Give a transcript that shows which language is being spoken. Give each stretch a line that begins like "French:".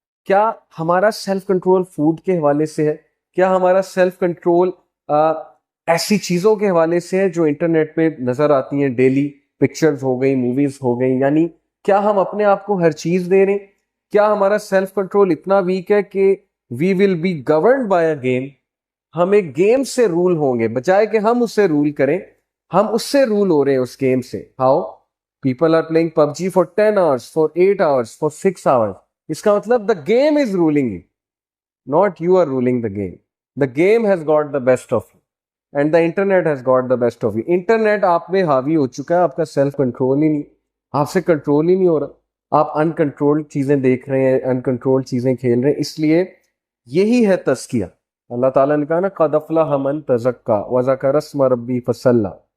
Urdu: کیا ہمارا self control food کے حوالے سے ہے؟ کیا ہمارا سیلف کنٹرول ایسی چیزوں کے حوالے سے ہے جو انٹرنیٹ پہ نظر آتی ہیں ڈیلی؟ پکچرز ہو گئی، موویز ہو گئی، یعنی کیا ہم اپنے آپ کو ہر چیز دے رہے ہیں؟ کیا ہمارا سیلف کنٹرول اتنا ویک ہے کہ
English: We will be governed by a game?
Urdu: ہم ایک گیم سے رول ہوں گے، بجائے کہ ہم اس سے رول کریں ہم اس سے رول ہو رہے ہیں اس گیم سے.
English: How people are playing PUBG for 10 hours for 8 hours for 6 hours.
Urdu: اس کا مطلب
English: The game is ruling you, not you are ruling the game. The game has got the best of you and the internet has got the best of you.
Urdu: Internet آپ میں حاوی ہو چکا ہے، آپ کا self control ہی نہیں، آپ سے کنٹرول ہی نہیں ہو رہا، آپ انکنٹرول چیزیں دیکھ رہے ہیں، انکنٹرول چیزیں کھیل رہے ہیں. اس لیے یہی ہے تزکیہ. اللہ تعالیٰ نے کہا نا
Arabic: قد افلح من تزکا وذکر اسم ربی فصلی.